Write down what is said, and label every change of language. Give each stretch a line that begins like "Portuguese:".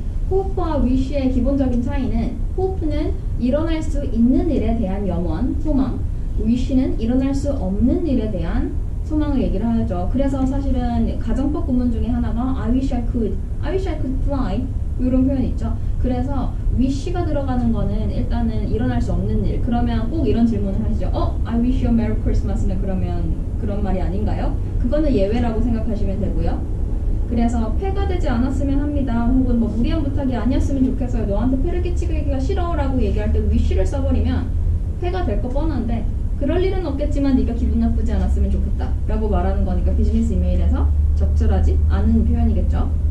Korean: 호프와 wish의 기본적인 차이는, 호프는 일어날 수 있는 일에 대한 염원, 소망, wish는 일어날 수 없는 일에 대한 소망을 얘기를 하죠. 그래서 사실은 가정법 구문 중에 하나가
English: I wish I could fly
Korean: 이런 표현이 있죠. 그래서 wish가 들어가는 거는 일단은 일어날 수 없는 일. 그러면 꼭 이런 질문을 하시죠.
English: I wish you a Merry Christmas
Korean: 는 그러면 그런 말이 아닌가요? 그거는 예외라고 생각하시면 되고요. 그래서 폐가 되지 않았으면 합니다. 혹은 뭐 무리한 부탁이 아니었으면 좋겠어요. 너한테 폐를 끼치기가 싫어 라고 얘기할 때 wish를 써버리면 폐가 될 거 뻔한데, 그럴 일은 없겠지만 네가 기분 나쁘지 않았으면 좋겠다 라고 말하는 거니까 비즈니스 이메일에서 적절하지 않은 표현이겠죠.